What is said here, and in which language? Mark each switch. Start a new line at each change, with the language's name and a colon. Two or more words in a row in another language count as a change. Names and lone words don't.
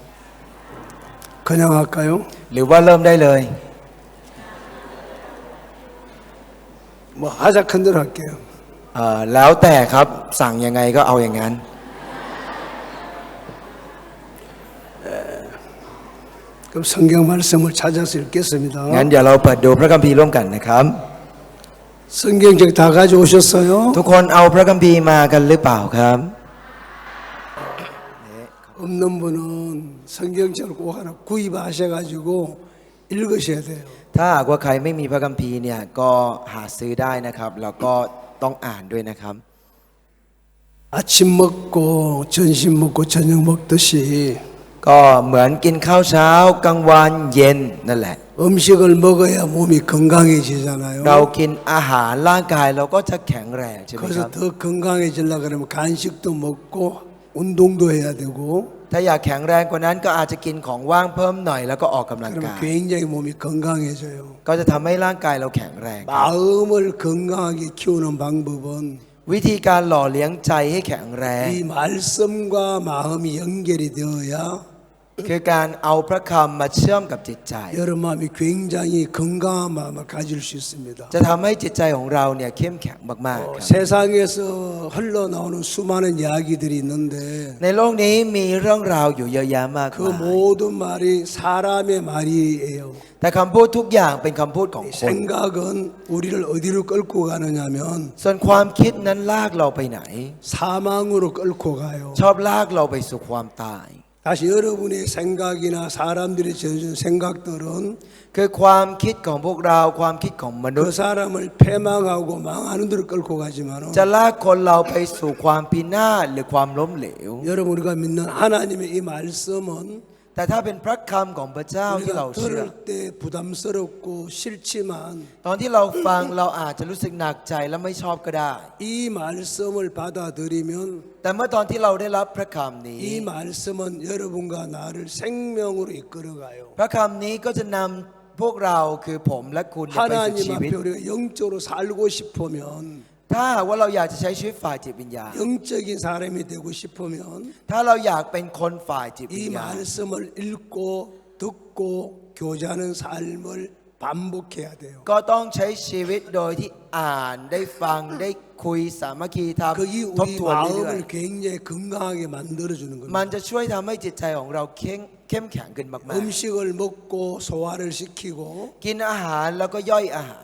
Korean: 그냥할까요?
Thai: หรือว่าเริ่มได้เลย
Korean: 하자큰대로할게요
Thai: แล้วแต่ครับสั่งยังไงก็เอาอย่างนั้น
Korean: 그럼 성경말씀을 찾아서 읽겠습니다
Thai: งั้นเดี๋ยวเราเปิดดูพระคัมภีร์ร่วมกันนะครับ
Korean: 성경책 다 가져오셨어요?
Thai: ทุกคนเอาพระคัมภีร์มากันหรือเปล่าครับ
Korean: 없는 분은 성경책을 꼭 하나 구입하셔가지고 읽으셔야 돼요
Thai: ถ้าหากว่าใครไม่มีพระคัมภีร์เนี่ยก็หาซื้อได้นะครับแล้วก็ต้องอ่านด้วยนะครับ
Korean: 아침 먹고 점심 먹고 저녁 먹듯이
Thai: ก็เหมือนกินข้าวเช้ากลางวันเย็นนั่นแหละ
Korean: 음식을 먹어야 몸이 건강해지잖아요
Thai: เรากินอาหารร่างกายเราก็จะแข็งแรงใช่ไหมครับ
Korean: 그래서 더 건강해지려고 그러면 간식도 먹고 운동도 해야 되고
Thai: ถ้าอยากแข็งแรงกว่านั้นก็อาจจะกินของว่างเพิ่มหน่อยแล้วก็ออกกำลัง
Korean: 그러면
Thai: กาย
Korean: 굉장히 몸이 건강해져요
Thai: ก็จะทำให้ร่างกายเราแข็งแรง
Korean: 마음을 건강하게 키우는 방법은
Thai: วิธีการหล่อเลี้ยงใจให้แข็งแรง
Korean: 이 말씀과 마음이 연결이 되어야
Thai: คือการเอาพระคำมาเชื่อมกับจิตใจ
Korean: 여러 마음이 굉장히 건강한 마음을 가질 수 있습니다.
Thai: จะทำให้จิตใจของเราเนี่ยเข้มแข็งมากๆครับ
Korean: 세상에서 흘러나오는 수많은 이야기들이 있는데
Thai: ในโลกนี้มีเรื่องราวอยู่เยอะแยะมาก
Korean: 그
Thai: มาย
Korean: 모든 말이 사람의 말이에요.
Thai: แต่คำพูดทุกอย่างเป็นคำพูดของคน
Korean: 생각은 우리를 어디로 끌고 가느냐면
Thai: ส่วนความคิดนั้นลากเราไปไหน
Korean: 사망으로 끌고 가요.
Thai: ชอบลากเราไปสู่ความตาย
Korean: 다시 여러분의 생각이나 사람들이 지어준 생각들은
Thai: คือความคิดของพวกเราความคิดของมนุษ
Korean: 그
Thai: ย์
Korean: 사람을 패망하고 망하는 데로 끌고 가지만
Thai: จะลากคนเราไปสู่ความพินาศหรือความล้มเหลว
Korean: 여러분 우리가 믿는 하나님의 이 말씀은
Thai: แต่ถ้าเป็นพระคำของพระเจ้าที่เรา
Korean: 우리가
Thai: เชื่อ
Korean: 들을 때 부담스럽고 싫지만
Thai: ตอนที่เราฟังเราอาจจะรู้สึกหนักใจและไม่ชอบก็ได้
Korean: 이 말씀을 받아들이면
Thai: แต่เมื่อตอนที่เราได้รับพระคำนี้
Korean: 이 말씀은 여러분과 나를 생명으로 이끌어가요.
Thai: พระคำนี้ก็จะนำพวกเราคือผมและคุณเนี่ยไปสู่
Korean: 하나님
Thai: ชีวิต
Korean: 앞에 우리가 영적으로 살고 싶으면
Thai: ถ้าว่าเราอยากจะใช้ชีวิตฝ่ายจิตวิญญาณ
Korean: 영적인 사람이 되고 싶으면
Thai: ถ้าเราอยากเป็นคนฝ่ายจิตวิ
Korean: 이
Thai: ญญาณ
Korean: 말씀을 읽고 듣고 교제하는 삶을 반복해야 돼요.
Thai: ก็ต้องใช้ชีวิตโดยที่อ่านได้ฟังได้คุยสามัคคีธรรม
Korean: 그게
Thai: ทบ
Korean: 우리
Thai: ทวนเรื่อย
Korean: 마음을 굉장히 건강하게 만들어주는
Thai: ๆมัน
Korean: 겁니다.
Thai: จะช่วยทำให้จิตใจของเราเข้มแข็งขึ้นมาก
Korean: 음식을 먹고 소화를 시키고
Thai: ๆกินอาหารแล้วก็ย่อยอาหาร